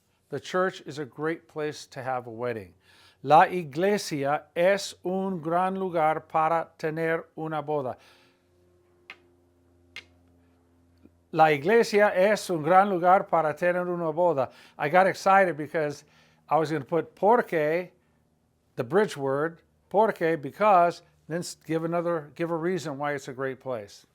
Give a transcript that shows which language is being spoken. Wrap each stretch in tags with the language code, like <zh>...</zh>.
<en>The church is a great place to have a wedding.</en> <es>La iglesia es un gran lugar para tener una boda. La iglesia es un gran lugar para tener una boda.</es> <en>I got excited because I was going to put porque, the bridge word, porque, because, then give a reason why it's a great place.</en>